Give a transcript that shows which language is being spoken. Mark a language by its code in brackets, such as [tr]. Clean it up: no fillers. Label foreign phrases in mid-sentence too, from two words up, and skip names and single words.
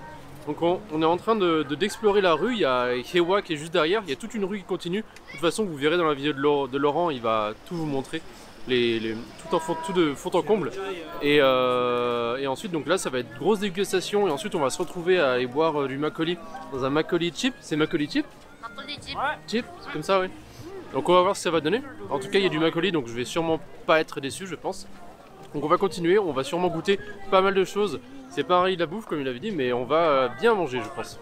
[fr] Donc on est en train d'explorer la rue, il y a Yewa qui est juste derrière, il y a toute une rue qui continue. De toute façon vous verrez dans la vidéo de Laurent, il va tout vous montrer, tout de fond en comble. Et ensuite donc là ça va être grosse dégustation et ensuite on va se retrouver à aller boire du makgeolli dans un [ko] 막걸리 집. [fr] C'est [ko] 막걸리 집? 막걸리 집. [fr] Chip, c'est comme ça oui. Donc on va voir ce que ça va donner. En tout cas il y a du makgeolli donc je vais sûrement pas être déçu je pense. Donc on va continuer, on va sûrement goûter pas mal de choses. C'est pareil la bouffe comme il avait dit, mais on va bien manger je pense.